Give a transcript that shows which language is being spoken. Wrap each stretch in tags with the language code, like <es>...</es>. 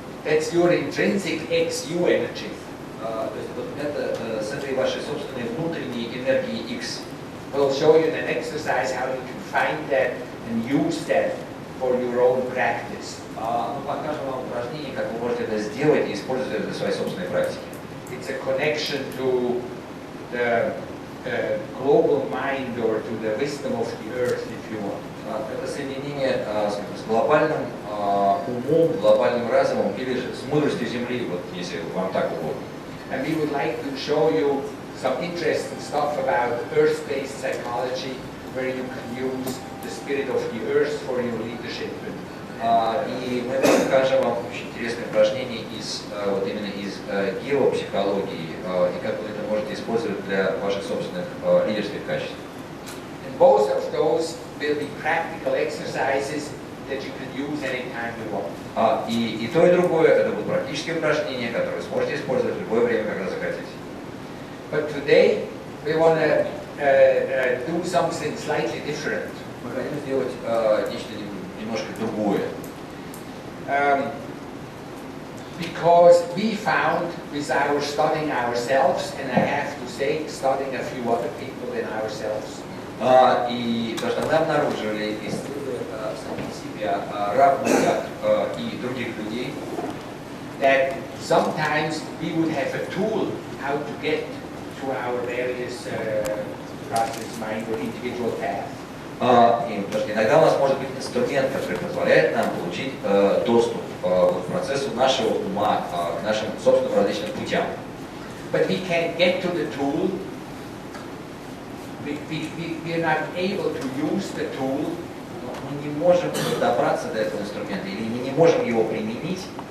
<en>That's your intrinsic XU energy.</en> <ru>То есть вот это с этой вашей собственной внутренней энергией X.</ru> <en>We'll show you in an exercise how you can find that and use that for your own practice.</en> <ru>Мы покажем вам упражнение, как вы можете это сделать и использовать это для своей собственной практики.</ru> <en>It's a connection to the global mind or to the wisdom of the earth, if you want.</en> <ru>Это соединение с глобальным умом, глобальным разумом или же с мудростью Земли, вот если вам так угодно.</ru> <en>And we would like to show you some interesting stuff about earth-based psychology, where you can use the spirit of the earth for your leadership.</en> <ru>И мы покажем вам очень интересные упражнения именно из геопсихологии, и как вы это можете использовать для ваших собственных лидерских качеств.</ru> <en>And both of those will be practical exercises that you can use anytime you want.</en> <ru>И то, и другое это будут практические упражнения, которые вы сможете использовать в любое время, когда захотите.</ru> <en>But today we want to do something slightly different.</en> <ru>Мы хотим сделать нечто немножко другое.</ru> <en>Because we found with our studying ourselves, and I have to say, studying a few other people than ourselves.</en> <ru>И то, что мы обнаружили, исследуя самих себя, равных как и других людей,</ru> <en>that sometimes we would have a tool how to get to our various process, mind or individual path.</en> <ru>Потому что иногда у нас может быть инструмент, который позволяет нам получить доступ к процессу нашего ума, к нашим собственным различным путям.</ru> <en>But we can't get to the tool. We are not able to use the tool.</en> <ru>Мы не можем добраться до этого инструмента, или мы не можем его применить,</ru>